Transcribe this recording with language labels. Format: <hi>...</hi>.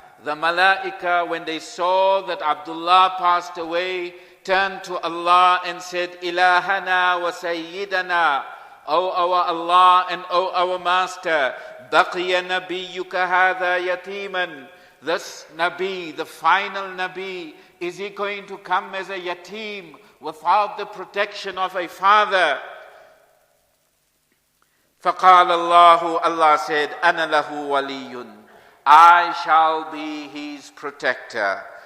<en>The Malaika, when they saw that Abdullah passed away, turned to Allah and said,</en> <ar>إِلَهَنَا وَسَيِّدَنَا,</ar> <en>O our Allah and O our Master,</en> <ar>بَقِيَ نَبِيُّكَ هَذَا يَتِيمًا.</ar> <en>This Nabi, the final Nabi, is he going to come as a yatim without the protection of a father?</en> <ar>فَقَالَ اللَّهُ,</ar> <en>Allah said,</en> <ar>أَنَا لَهُ وَلِيٌّ.</ar> <en>I shall be his protector.</en>